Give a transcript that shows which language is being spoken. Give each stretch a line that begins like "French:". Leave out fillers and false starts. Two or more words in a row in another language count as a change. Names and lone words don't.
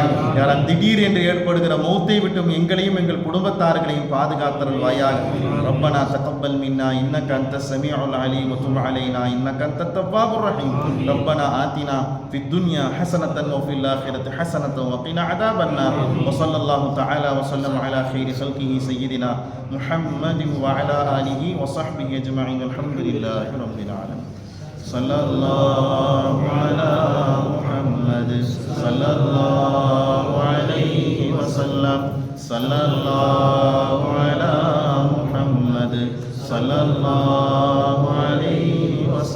Tamil: யாரால் திடீர் என்று ஏற்படுகிற மௌத்தை விட்டும் எங்களையும் எங்கள் குடும்பத்தார்களையும் பாதுகாத்தருள்வாயாக.
Arabic: ربنا تقبل منا إنك أنت السميع العليم وتب علينا إنك أنت التواب الرحيم. ربنا آتنا في الدنيا حسنة وفي الآخرة حسنة وقنا عذاب النار. وصلى الله تعالى وسلم على خير خلقه سيدنا محمد وعلى آله وصحبه أجمعين. الحمد لله رب العالمين. صلى الله على محمد صلى الله عليه وسلم. صلى الله على محمد صلى الله عليه وسلم.